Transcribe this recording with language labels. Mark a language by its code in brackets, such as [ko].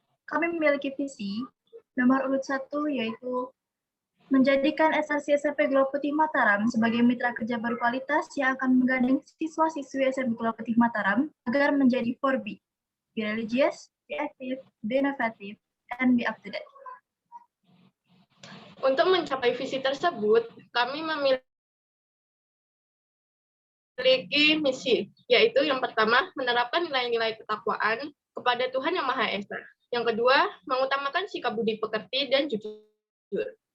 [id] Kami memiliki visi nomor urut 1 yaitu menjadikan SRC SMP Gula Putih Mataram sebagai mitra kerja berkualitas yang akan menggandeng siswa-siswi SMP Gula Putih Mataram agar menjadi 4B. [en] Be religious, be active, be innovative, and be up to date. [id] Untuk mencapai visi tersebut, kami memiliki misi, yaitu yang pertama, menerapkan nilai-nilai ketakwaan kepada Tuhan Yang Maha Esa. Yang kedua, mengutamakan sikap budi pekerti dan jujur.